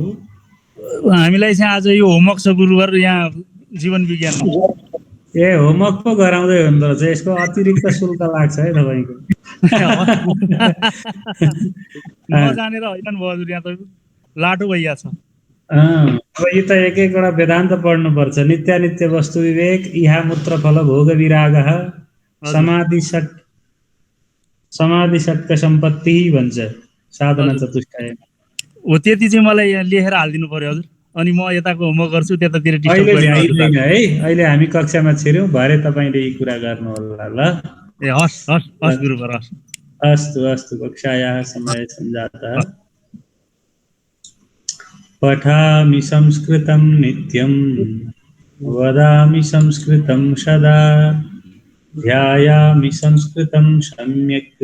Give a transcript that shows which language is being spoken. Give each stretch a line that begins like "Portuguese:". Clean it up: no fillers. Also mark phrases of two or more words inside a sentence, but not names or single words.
Nepali: हामीलाई चाहिँ आज यो होमवर्क छ गुरुवार यहाँ जीवन विज्ञानमा। ए होमवर्क पो गराउँदै हुँदो रहेछ। यसको अतिरिक्त शुल्क लाग्छ है तपाईँको? नजानेर होइन भयो हजुर। यहाँ त लाटो भइहाल्छ। अब यो त एक एकवटा वेदान्त पढ्नुपर्छ।
Sanskrit: नित्यानित्य वस्तु विवेक, इहा मूत्र फल भोग विराग, समाधि षट्क सम्पत्ति भन्छ साधना चतुष्टय
Nepali: हो। त्यति चाहिँ मलाई यहाँ लेखेर हालिदिनु पर्यो हजुर। अनि म यताको होमवर्क गर्छु, त्यतातिर डिस्टर्ब गरिदिनु है। अहिले हामी कक्षामा छिर्यौँ, भरे तपाईँले यी कुरा गर्नु होला ल। ए हस् हस् हस् गुरुवर हस्।
Sanskrit: अस्तु अस्तु। कक्षायाः समय सञ्जातः। पठामि संस्कृतं नित्यं वदामि संस्कृतं सदा ध्यायामि संस्कृतं सम्यक्